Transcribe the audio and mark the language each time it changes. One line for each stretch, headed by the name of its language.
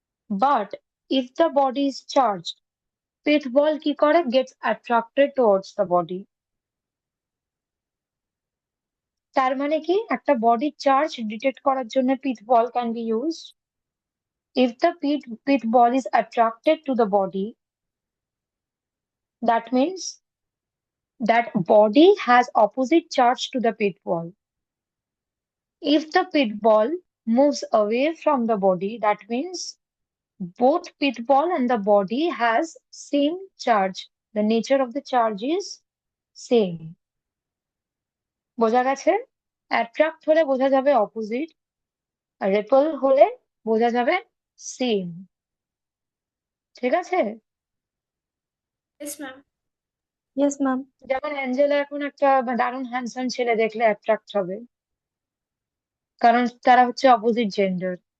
English: but if the body is charge, pith ball
Bangla: কি করে,
English: Gets attracted towards the body.
Bangla: তার মানে কি, একটা বডির চার্জ ডিটেক্ট করার জন্য পিথ বল
English: Can be use. If the pith ball is attracted to the body, that means that body has opposite charge to the pith ball. If the pith ball moves away from the body, that means both pith ball and the body has same charge. The nature of the charge is same.
Bangla: বোঝা গেছে? Attract হলে বোঝা যাবে opposite, আর রেপেল হলে বোঝা যাবে same. ঠিক আছে?
English: Yes, ma'am. Yes, ma'am.
Bangla: যেমন অ্যাঞ্জেলা এখন একটা দারুণ হ্যান্ডসাম ছেলে দেখলে অ্যাট্রাক্ট হবে, কারণ তারা হচ্ছে অপোজিট জেন্ডার।